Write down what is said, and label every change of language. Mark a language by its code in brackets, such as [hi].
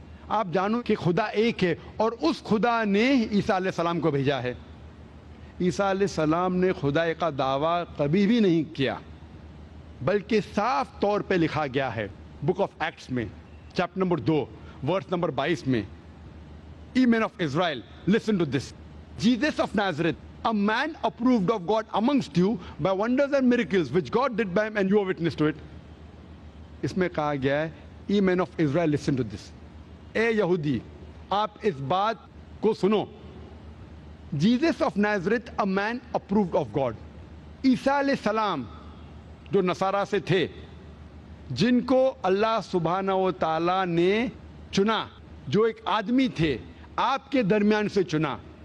[hi] आप जानो कि खुदा एक है और उस खुदा ने ईसा अलैहिस्सलाम को भेजा है. ईसा अलैहिस्सलाम ने खुदाई का दावा कभी भी नहीं किया, बल्कि साफ तौर पे लिखा गया है बुक ऑफ एक्ट्स में चैप्टर नंबर 2 वर्स नंबर 22 में, [en] ye men of Israel, listen to this. Jesus of Nazareth, a man approved of God amongst you by wonders and miracles which God did by him and you are witness to it. [hi] इसमें कहा गया है, [en] ye men of Israel, listen to this. [hi] ए यहूदी, आप इस बात को सुनो. [en] Jesus of Nazareth, a man approved of God. [hi] ईसा अलैहिस्सलाम जो नसारा से थे, जिनको अल्लाह सुब्हाना व तआला ने चुना, जो एक आदमी थे, आपके दरमियान से चुना.